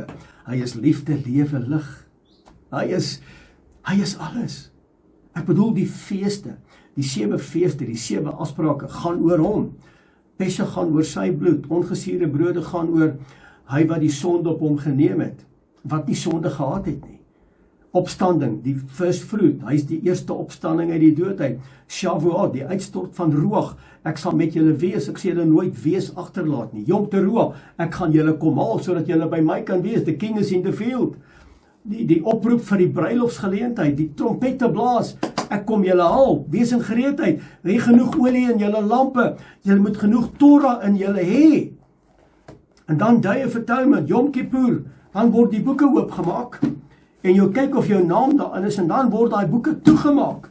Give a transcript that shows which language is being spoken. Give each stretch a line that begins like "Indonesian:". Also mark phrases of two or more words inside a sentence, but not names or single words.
Afrikaans: Hy is liefde, lewe, lig. Hy is alles. Ek bedoel die feeste, die 7 feeste, die 7 afsprake gaan oor hom. Pesach gaan oor sy bloed, ongesuurde brode gaan oor hy wat die sonde op hom geneem het, wat nie sonde gehad het nie. Opstanding, die
English: first fruit,
Afrikaans: hy is die eerste opstanding uit die doodheid. Shavuot, die uitstort van Ruach, ek sal met julle wees, ek sal julle nooit wees agterlaat nie. Yom Teruah, ek gaan julle kom haal, sodat julle by my kan wees,
English: the king is in the field.
Afrikaans: Die oproep vir die bruilofsgeleentheid, die trompette blaas, ek kom julle haal, wees in gereedheid, hê genoeg olie in julle lampe, julle moet genoeg Torah in julle hê. En dan
English: Day of Atonement,
Afrikaans: Yom Kippur, dan word die boeke oopgemaak, en jy kyk of jou naam daarin is, en dan word daai boeke toegemaak.